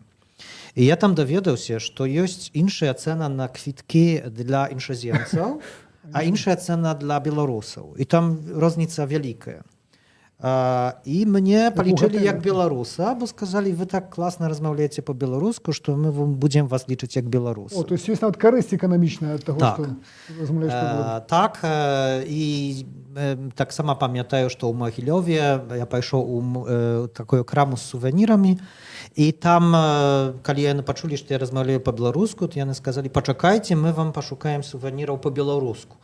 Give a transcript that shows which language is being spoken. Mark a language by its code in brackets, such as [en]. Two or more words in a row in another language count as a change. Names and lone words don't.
[be] І я там даведаўся, што ёсць іншая цэна на квіткі для іншаземцаў, а іншая цэна для беларусаў. І там розніца вялікая. І мне палічылі як беларуса, бо сказалі, вы так класна размаўляеце па-беларуску, што мы будзем вас лічыць як беларусы. О, [ru] то есть [be] ёсць нават карысць эканамічная ад таго, Так. што размаўляеш па-беларуску. Так, і таксама памятаю, што ў Магілёве я пайшоў у такую краму з сувенірамі, і там, калі яны пачулі, што я размаўляю па-беларуску, то яны сказалі, пачакайце, мы вам пашукаем сувеніраў па-беларуску.